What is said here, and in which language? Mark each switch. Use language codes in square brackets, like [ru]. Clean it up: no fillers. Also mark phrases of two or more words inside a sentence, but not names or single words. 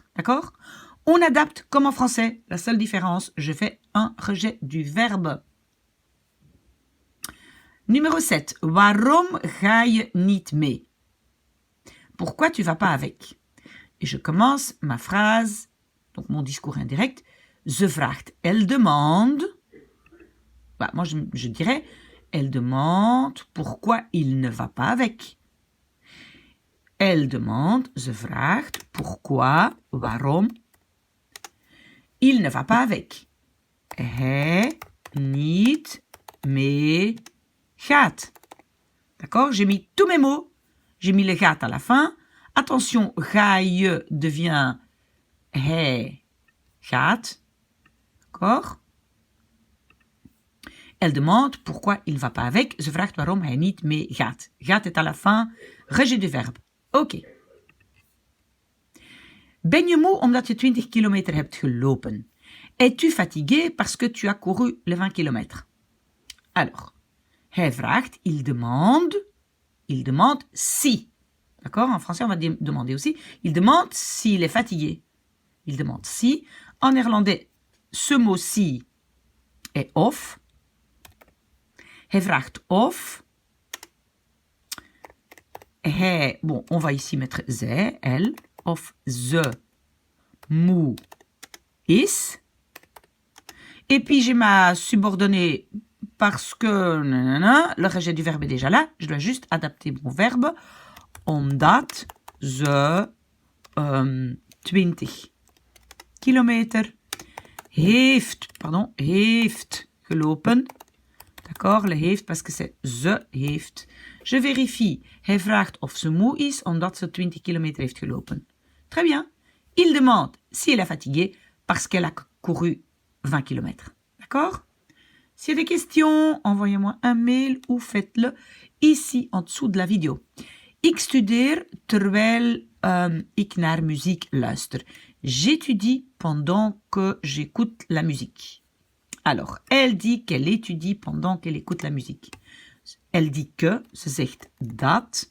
[fr] D'accord? On adapte comme en français. La seule différence, je fais un rejet du verbe. Numéro 7. [nl] Waarom ga je niet mee? [fr] Pourquoi tu vas pas avec? Et je commence ma phrase, donc mon discours indirect. [nl] Ze vraagt, [fr] elle demande. Bah, moi, je dirais, elle demande pourquoi il ne va pas avec. Elle demande, [nl] ze vraagt, [fr] pourquoi, waarom, il ne va pas avec. [nl] Hij niet mee gaat. [fr] D'accord? J'ai mis tous mes mots. J'ai mis le gaat à la fin. [nl] Attention, ga je devient hij gaat. [fr] D'accord? Elle demande pourquoi il ne va pas avec. [nl] Ze vraagt waarom hij niet mee gaat. [fr] Gaat est à la fin. Rejet du verbe. [nl] Oké. Ben je moe omdat je 20 kilometer hebt gelopen? [fr] Es-tu fatigué parce que tu as couru les 20 kilomètres? Alors, [nl] hij vraagt, [fr] il demande si. D'accord? En français, on va demander aussi. Il demande s'il est fatigué. Il demande si. En néerlandais, ce mot si est of. [nl] Hij vraagt of. Hij, [fr] bon, on va ici mettre zij, elle, [nl] of ze moe is. [fr] Et puis j'ai ma subordonnée parce que le rejet du verbe est déjà là. Je dois juste adapter mon verbe. [nl] Omdat ze 20 kilometer. Heeft gelopen. [fr] D'accord, le heeft parce que c'est [nl] ze heeft. [fr] Je vérifie. [nl] Hij vraagt of ze moe is omdat ze 20 kilometer heeft gelopen. [fr] Très bien. Il demande si elle est fatiguée parce qu'elle a couru 20 kilometers. D'accord? S'il y a des questions, envoyez-moi un mail ou faites-le ici en dessous de la vidéo. [nl] Ik studeer terwijl ik naar muziek luister. [fr] J'étudie pendant que j'écoute la musique. Alors, elle dit qu'elle étudie pendant qu'elle écoute la musique. Elle dit que, [nl] ze zegt dat.